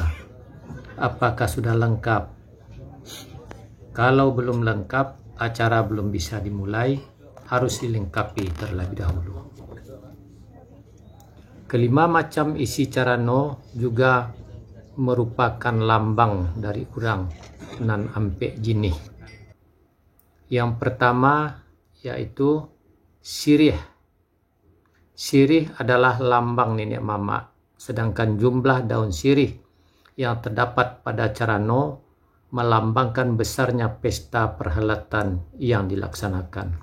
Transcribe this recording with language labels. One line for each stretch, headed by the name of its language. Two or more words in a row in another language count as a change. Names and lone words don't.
Indonesian: Apakah sudah lengkap? Kalau belum lengkap, acara belum bisa dimulai, harus dilengkapi terlebih dahulu. Kelima macam isi carano juga merupakan lambang dari
Minangkabau: urang nan ampek jinih.
Indonesian: Yang pertama yaitu sirih. Sirih adalah lambang
Minangkabau: nenek mama,
Indonesian: sedangkan jumlah daun sirih yang terdapat pada carano melambangkan besarnya pesta perhelatan yang dilaksanakan.